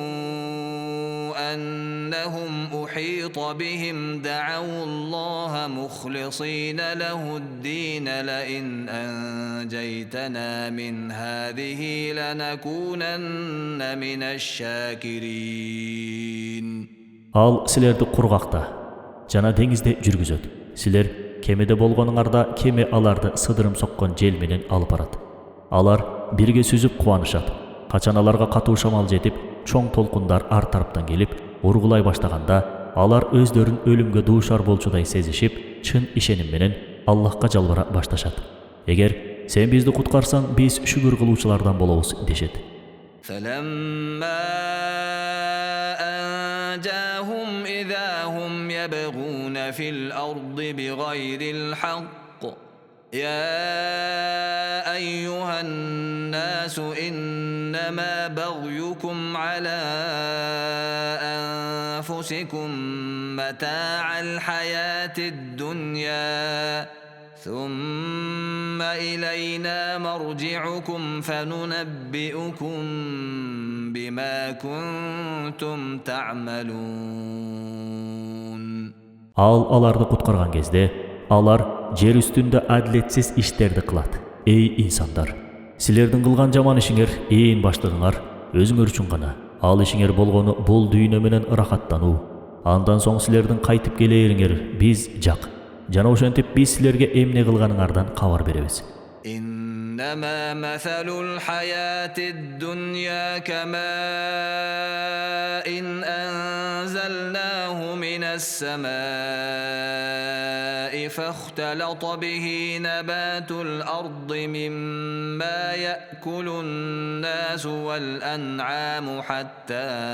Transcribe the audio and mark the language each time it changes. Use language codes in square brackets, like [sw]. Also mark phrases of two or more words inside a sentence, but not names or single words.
[ar] أنهم أحيط بهم دعوا الله مخلصين له الدين لئن أنجيتنا من هذه لنكونن من الشاكرين. [ky] Ал силерди кургакта жана деңизде жүргүзөт. Силер кемеде болгонуңарда кеме аларды сыдырым соккон жел менен алып барат. Алар бирге сүзүп кубанышат. Качан аларга катуу шамал жетип, чоң толкундар ар тараптан келип, ургулай баштаганда, алар өздөрүн өлүмгө дуушар болчудай сезишип, чын ишеним менен Аллахка жалбара башташат. Эгер сен бизди куткарсаң, биз шүгүр кылуучулардан болобуз дешет. [ar] فلما أنجاهم إذا هم يبغون في الأرض بغير الحق يا أيها الناس إنما بغيكم على أنفسكم متاع الحياة الدنيا ثم إلينا مرجعكم فننبئكم بما كنتم تعملون. [ky] Ал аларды куткарган кезде, алар жер үстүндө адилетсиз иштерди кылат. Эй инсандар, силердин кылган жаман ишиңер ээн баштыгыңар өзүңөр үчүн гана. Ал ишиңер болгону бул дүйнө менен ырахаттануу. Андан соң силердин кайтып келээриңер биз жак. Жана ошентип биз силерге эмне кылганыңардан кабар беребиз. [ar] إنما مثل الحياة الدنيا كماء إن أنزلناه من السماء فاختلط به نبات الأرض مما يأكل الناس والأنعام حتى